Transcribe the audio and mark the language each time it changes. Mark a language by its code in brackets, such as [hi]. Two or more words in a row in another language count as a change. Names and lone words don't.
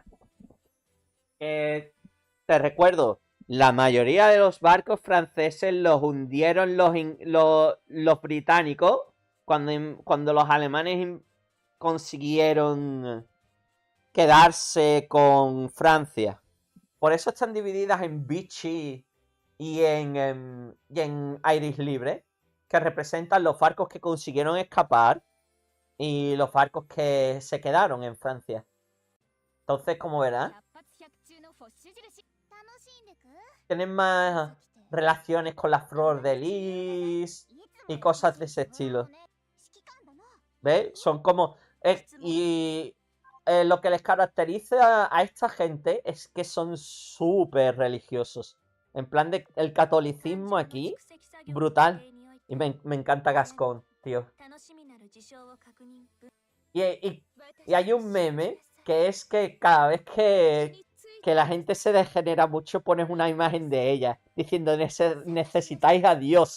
[es] Te recuerdo, la mayoría de los barcos franceses los hundieron los británicos cuando los alemanes consiguieron quedarse con Francia. Por eso están divididas en Vichy y en Irish Libre, que representan los barcos que consiguieron escapar y los barcos que se quedaron en Francia. Entonces, como verás, [ja] 百発百中のフォッシュ印楽しんでく [es] tienen más relaciones con la flor de lis y cosas de ese estilo. [ja] 指揮官だな [es] ¿Ves? Son como... lo que les caracteriza a esta gente es que son súper religiosos. En plan de el catolicismo aquí, brutal. Y me encanta Gascón, tío. Y hay un meme que es que cada vez que la gente se degenera mucho pones una imagen de ella diciendo necesitáis a Dios.